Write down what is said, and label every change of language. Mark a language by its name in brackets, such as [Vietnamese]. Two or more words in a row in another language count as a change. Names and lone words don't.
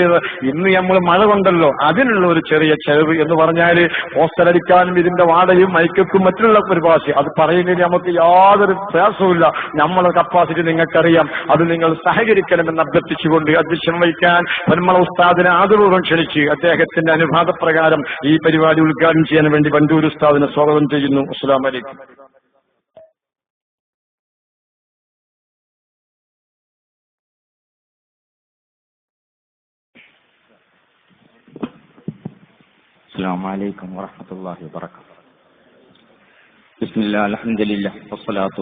[Malayalam] ഇന്ന് നമ്മൾ മഴ കൊണ്ടല്ലോ, അതിനുള്ള ഒരു ചെറിയ ചെലവ് എന്ന് പറഞ്ഞാൽ പോസ്റ്റർ അടിക്കാനും ഇതിന്റെ വാടകയും മൈക്കും മറ്റുള്ള പരിഭാഷ അത് പറയുന്നതിന് നമുക്ക് യാതൊരു പ്രയാസവുമില്ല. നമ്മളെ കപ്പാസിറ്റി നിങ്ങൾക്കറിയാം. അത് നിങ്ങൾ സഹകരിക്കണമെന്ന് അഭ്യർത്ഥിച്ചുകൊണ്ട് അധ്യക്ഷം വഹിക്കാൻ പൊന്മള ഉസ്താദിനെ ആദരപൂർവ്വം ക്ഷണിച്ച് അദ്ദേഹത്തിന്റെ അനുവാദപ്രകാരം ഈ പരിപാടി ഉദ്ഘാടനം ചെയ്യാൻ വേണ്ടി വണ്ടൂർ ഉസ്താദിനെ സ്വാഗതം ചെയ്യുന്നു. [Arabic] السلام عليكم. السلام عليكم ورحمة الله وبركاته. بسم الله الحمد لله والصلاة